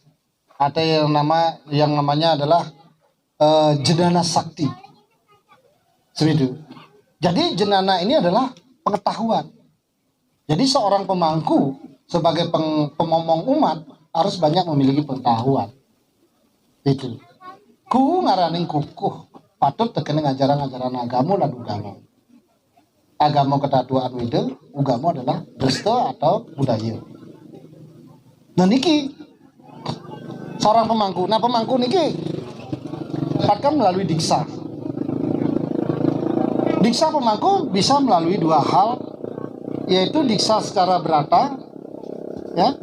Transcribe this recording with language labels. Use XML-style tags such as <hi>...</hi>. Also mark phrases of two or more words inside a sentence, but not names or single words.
<id>Ada yang namanya adalah jenana sakti. Seperti itu. Jadi jenana ini adalah pengetahuan. Jadi seorang pemangku sebagai pemomong umat harus banyak memiliki pengetahuan.</id> <ban>Itu. Ku ngaraning kukuh.</ban> <id>Patut tekening ajaran-ajaran agama dan ugama. Agama ketatuan wede, ugama adalah desta atau budaya. Nah niki seorang pemangku. Nah pemangku niki dapatkan melalui diksa. Diksa pemangku bisa melalui dua hal, yaitu diksa secara berata, ya.</id>